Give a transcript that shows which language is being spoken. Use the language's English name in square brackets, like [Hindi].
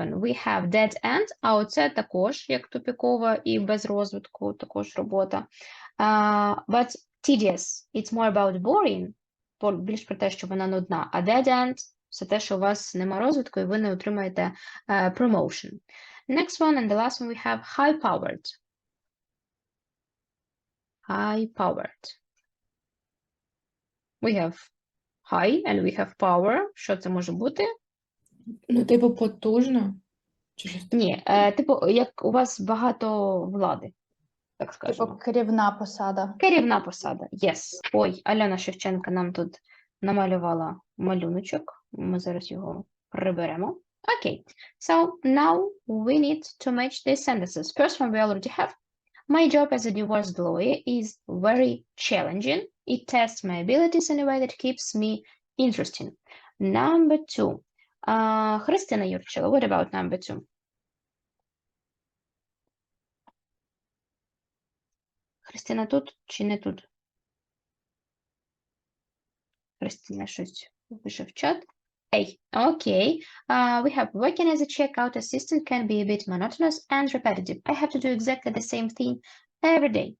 [English] We have dead end, [Ukrainian] а оце також як тупікова і без розвитку, також робота. [English] But tedious, it's more about boring, [Ukrainian] більш про те, що вона нудна, а dead end – це те, що у вас нема розвитку і ви не отримаєте promotion. [English] Next one and the last one we have high-powered. High-powered. We have high and we have power. [Ukrainian] Що це може бути? Ну, типу, потужно. Чи щось таке? Ні, типу, як у вас багато влади, так скажемо. Типу керівна посада. Керівна посада, [English] yes. [Ukrainian] Ой, Альона Шевченка нам тут намалювала малюночок. Ми зараз його приберемо. [English] Okay, so now we need to match these sentences. First one we already have. My job as a divorce lawyer is very challenging. It tests my abilities in a way that keeps me interesting. Number 2. Христина Юрчева, what about number 2? [Ukrainian] Христина тут чи не тут? Христина щось пише в чат. [English] Hey, okay. We have working as a checkout assistant can be a bit monotonous and repetitive. I have to do exactly the same thing every day.